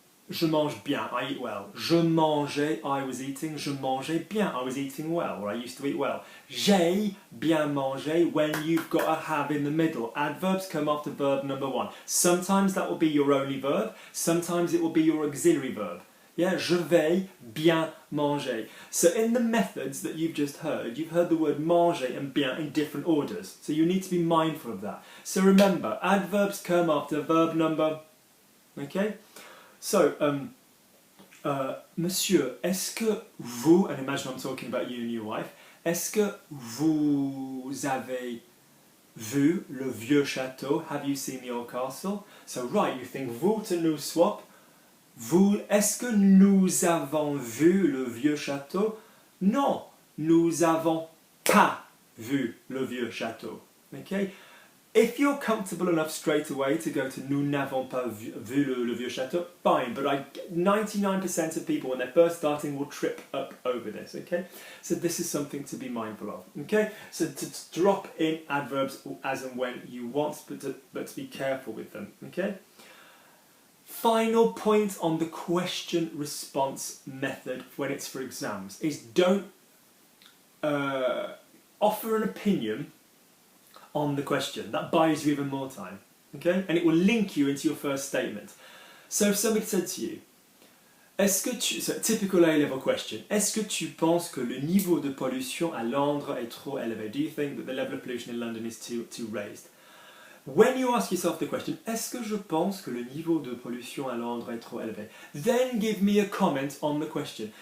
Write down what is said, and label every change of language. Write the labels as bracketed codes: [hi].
[fr] Je mange bien, [en] I eat well. [fr] Je mangeais, [en] I was eating. [fr] Je mangeais bien, [en] I was eating well, or I used to eat well. [fr] J'ai bien mangé, [en] when you've got a have in the middle. Adverbs come after verb number 1. Sometimes that will be your only verb, sometimes it will be your auxiliary verb. [fr] Yeah, je vais bien manger. [en] So in the methods that you've just heard, you've heard the word manger and bien in different orders. So you need to be mindful of that. So remember, adverbs come after verb number... Okay? So, monsieur, [fr] est-ce que vous, [en] and imagine I'm talking about you and your wife, [fr] est-ce que vous avez vu le vieux château? [en] Have you seen the old castle? So, right, you think vous to nous swap. [fr] Vous, est-ce que nous avons vu le vieux château? Non, nous avons pas vu le vieux château. [en] Okay? If you're comfortable enough straight away to go to [fr] nous n'avons pas vu le vieux château, [en] fine, but 99% of people when they're first starting will trip up over this, okay? So this is something to be mindful of, okay? So to drop in adverbs as and when you want, but to be careful with them, okay? Final point on the question response method when it's for exams is don't offer an opinion on the question. That buys you even more time, okay? And it will link you into your first statement. So if somebody said to you, [fr] est-ce que tu, [en] so typical A-level question, [fr] est-ce que tu penses que le niveau de pollution à Londres est trop élevé? [en] Do you think that the level of pollution in London is too raised? When you ask yourself the question, [fr] est-ce que je pense que le niveau de pollution à Londres est trop élevé? [en] Then give me a comment on the question.